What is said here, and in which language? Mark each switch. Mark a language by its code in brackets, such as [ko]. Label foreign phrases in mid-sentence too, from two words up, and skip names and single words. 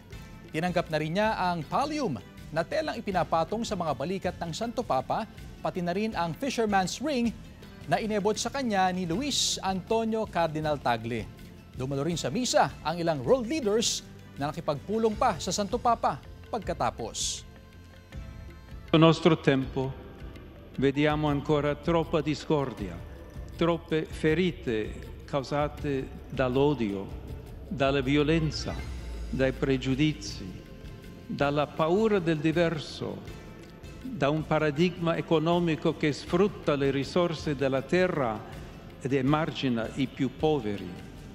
[tl] Tinanggap na rin niya ang pallium na telang ipinapatong sa mga balikat ng Santo Papa, pati na rin ang [en] fisherman's ring [tl] na inebot sa kanya ni Luis Antonio Cardinal Tagle. Dumalo rin sa misa ang ilang [en] world leaders [tl] na nakipagpulong pa sa Santo Papa pagkatapos. [it] Nel nostro tempo vediamo ancora troppa discordia, troppe ferite causate dall'odio, dalla violenza, dai pregiudizi, dalla paura del diverso, da un paradigma economico che sfrutta le risorse della terra ed emargina i più poveri.